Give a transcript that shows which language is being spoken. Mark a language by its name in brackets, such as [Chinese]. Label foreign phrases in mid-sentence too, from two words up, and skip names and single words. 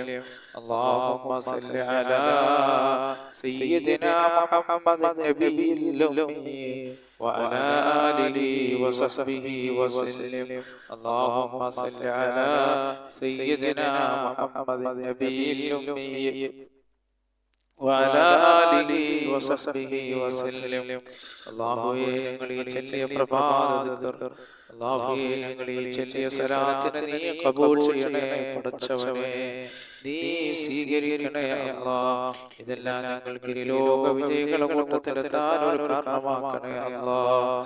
[Arabic] اللهم صل على سيدنا محمد النبي الأمي وعلى آله وصحبه وسلم. اللهم صل على سيدنا محمد النبي الأمي وعلى آله وصحبه وسلم. [Malayalam] അല്ലാഹുവേ ഞങ്ങൾ ഈ ചൊല്ലിയ പ്രഭാത ദിക്ർ, അല്ലാഹുവേ ഞങ്ങൾ ഈ ചൊല്ലിയ സലാത്തിനെ നീ കബൂൽ ചെയ്യണേ പടച്ചവനേ. നീ സ്വീകരിക്കണേ അല്ലാഹ്. ഇതെല്ലാം ഞങ്ങൾക്ക് ലോക വിജയികളുടെ കൂട്ടത്തിലെത്താൻ ഒരു കാരണമാക്കണേ അല്ലാഹ്.